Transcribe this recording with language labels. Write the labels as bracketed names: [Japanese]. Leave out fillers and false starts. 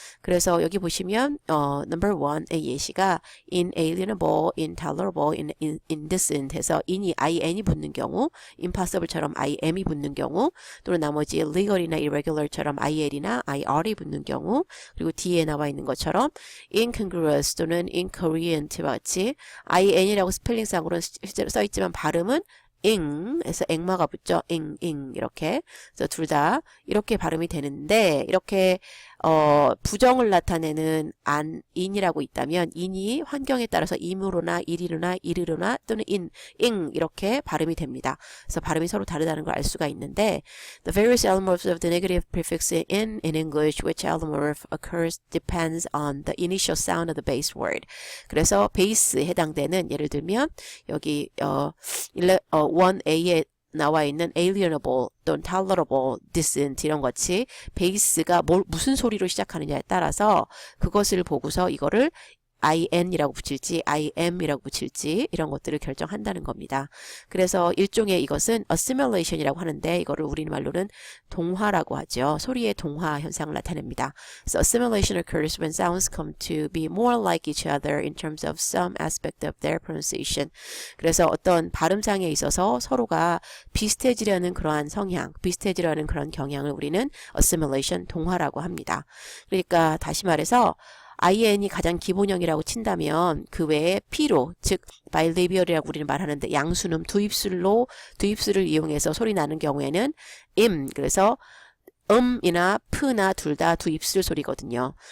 [Korean] 그래서 여기 보시면 number 1의 예시가 inalienable, intolerable, indecent 해서 in이 in이 붙는 경우 impossible처럼 im이 붙는 경우 또는 나머지 legal이나 irregular처럼 il이나 ir이 붙는 경우 그리고 뒤에 나와 있는 것처럼 incongruous 또는 incoherent와 같이 in이라고 스펠링상으로는 실제로 써있지만 발음은 ing에서 앵마가 붙죠. ing 이렇게. 그래서 둘 다 이렇게 발음이 되는데 이렇게 부정을 나타내는 in이라고 있다면 in이 환경에 따라서 임으로나 일이로나 이르로나 또는 ing 이렇게 발음이 됩니다. 그래서 발음이 서로 다르다는 걸 알 수가 있는데 [English] the various allomorphs of the negative prefix in English which allomorph occurs depends on the initial sound of the base word. [Korean] 그래서 베이스에 해당되는 예를 들면 여기 1A에 나와 있는 alienable 또는 tolerable, decent 이런 것이 베이스가 무슨 소리로 시작하느냐에 따라서 그것을 보고서 이거를 in이라고 붙일지 im이라고 붙일지 이런 것들을 결정한다는 겁니다. 그래서 일종의 이것은 assimilation이라고 하는데 이거를 우리말로는 동화라고 하죠. 소리의 동화 현상을 나타냅니다. [English] So assimilation occurs when sounds come to be more like each other in terms of some aspect of their pronunciation. [Korean] 그래서 어떤 발음상에 있어서 서로가 비슷해지려는 그러한 성향, 비슷해지려는 그런 경향을 우리는 assimilation, 동화라고 합니다. 그러니까 다시 말해서 IN이 가장 기본형이라고 친다면 그 외에 P로 즉 bilabial이라고 우리는 말하는데 양순음 두입술을 이용해서 소리 나는 경우에는 그래서 이나 프나 둘 다 두 입술 소리거든요.